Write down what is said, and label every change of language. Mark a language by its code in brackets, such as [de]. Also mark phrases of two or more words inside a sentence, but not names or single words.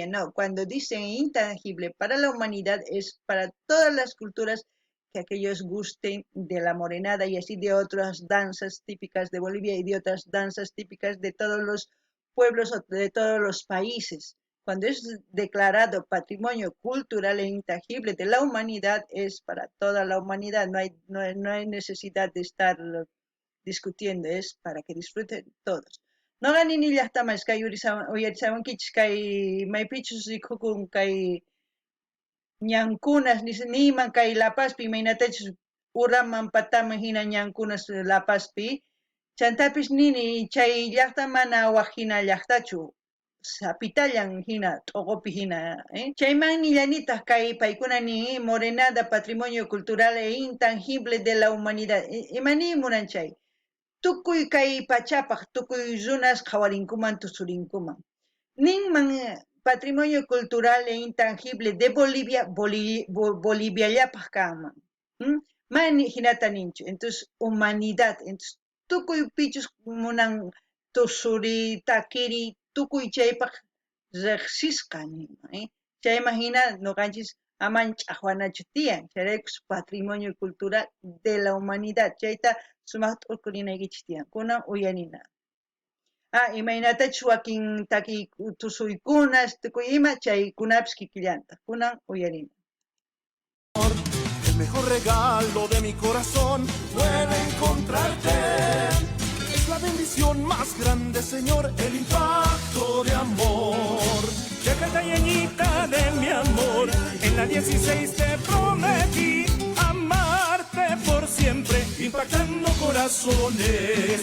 [es] No, cuando dicen intangible para la humanidad es para todas las culturas que aquellos gusten de la morenada y así de otras danzas típicas de Bolivia y de otras danzas típicas de todos los pueblos o de todos los países. Cuando es declarado patrimonio cultural e intangible de la humanidad, es para toda la humanidad, no hay necesidad de estar discutiendo, es para que disfruten todos. [qu] No gani ni llaqtamas kay uyarisawankichis kay maypichus rikhukun kay ñankunas niman kay Lapaspi imaynatachus uraman pataman hina ñankunas Lapaspi chantapis nini chay llaqta mana waq hina llaqtachu sapitallan hina t'uqupi hina chayman nillanitaq kay paykuna ni morenada [es] patrimonio cultural e intangible de la humanidad [qu] imani munan chay tukuy kay pachapaq tukuy runas qhawarinkuman tusurinkuman ninman [es] patrimonio cultural e intangible de [qu] Bolivia Boliviallapaq kanman mani hinata ninchu [es] entonces humanidad entonces [qu] tukuy pichus munan tusuri takiri tukuy chaypaq riqsisqa nima chayman hina nuqanchis aman ch'aqwanachu tiyan chayraykus [es] patrimonio cultural de la humanidad [qu] chayta sumaq t'urkurinaykichis tiyan kunan uyanina imaynatachus wakin taki tusuykunas tukuy ima chaykunapis kikillantaq kunan uyarina. [es] El mejor regalo de mi corazón fue encontrarte. Es la bendición más grande, Señor, el impacto de amor. Chacatayeñita de mi amor, en la 16 te prometí amarte por siempre, impactando corazones.